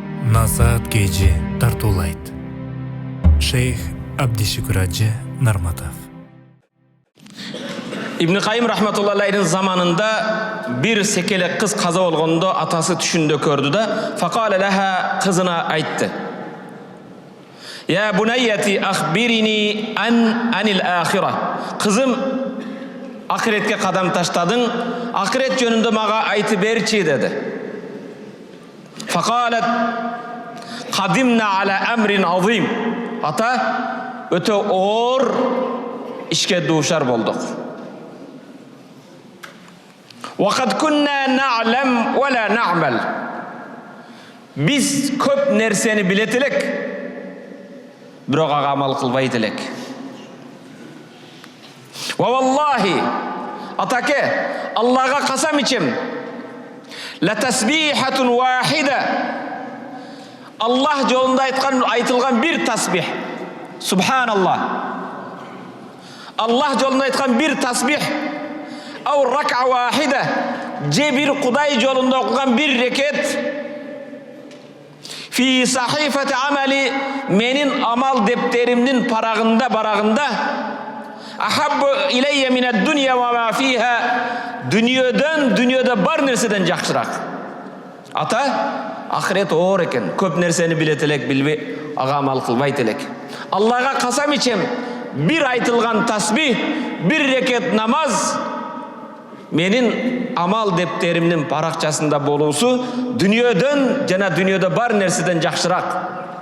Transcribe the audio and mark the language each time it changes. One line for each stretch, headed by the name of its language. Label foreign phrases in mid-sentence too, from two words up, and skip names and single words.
Kyrgyz: Насаат Кejи тартуулайт. Шейх Абдишүкүр Ажы Нарматов. Ибн Кайым рахматуллахи заманында bir секелек кыз каза болгондо атасы түшүндө көрдү да,
Arabic: فقال لها,
Kyrgyz: кызына айтты.
Arabic: يا بنيتي أخبريني عن الآخرة.
Kyrgyz: Кызым, акыретке кадам таштадың, акырет жөнүндө мага айтып берчи деди.
Arabic: فقالت قدمنا على أمر عظيم.
Kyrgyz: Ата, өтө оор ишке дуушар болдук.
Arabic: وقد كنا نعلم ولا نعمل.
Kyrgyz: Биз көп нерсени билет элек, бирок ага амал кылбайт элек.
Arabic: ووالله,
Kyrgyz: атаке, Аллага касам ичем,
Arabic: لتسبيحة واحدة.
Kyrgyz: Аллах жолунда айтылган бир тасбих. Субханаллах. Аллах жолунда айткан бир тасбих.
Arabic: أو ركعة واحدة.
Kyrgyz: Же бир Кудай жолунда окуган бир рекет.
Arabic: في صحيفة عملي,
Kyrgyz: менин амал дептеримдин парагында барагында.
Arabic: أحب إلي من الدنيا وما فيها.
Kyrgyz: Дүниөдө бар нерседен жакшыраак. Ата, ахирет оор экен. Көп нерсени билет элек, билбей ага амал кылбайт элек. Аллага касам ичем, бир айтылган тасбих, бир рекет намаз менин амал дептеримдин паракчасында болуусу дүниөдөн жана дүниөдө бар нерседен жакшыраак.